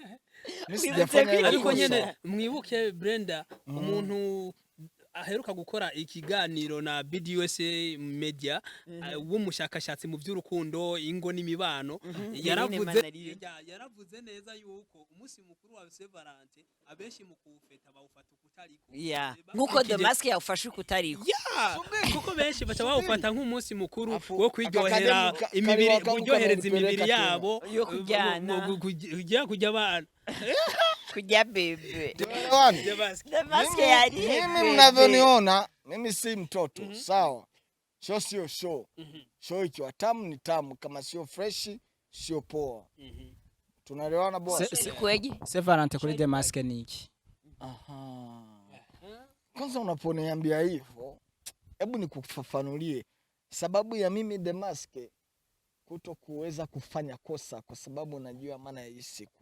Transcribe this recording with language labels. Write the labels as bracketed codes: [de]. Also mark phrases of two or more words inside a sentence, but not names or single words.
[rw] Ariko nyene mwibuke Brenda umuntu aheruka gukora ikiganiro na BDUSA media w'umushakashatsi mu by'urukundo ingo n'imibano yaravuze neza yuko umunsi mukuru wa Valentin abenshi mu kuwufeta bawufata ukutariko nkuko The Mask yawufashe ukutariko kuko benshi bacha bawufata nk'umunsi mukuru wo kwiryohera imibiri kuryohereza imibiri yabo yo kujyana kujya abana kujya bebe. [sw] The Mask yari mimi mnavyoniona mimi si mtoto sawa. Show sio show. Show ikiwa tamu ni tamu, kama sio fresh sio poa. Tunaelewana bwana. [rw] Sikweje? Valentin kuri The Mask niki? Aha. [sw] Kwanza unaponiambia hivyo, hebu nikufafanulie sababu ya mimi The Mask kuto kuweza kufanya kosa kwa sababu najua maana ya hii siku.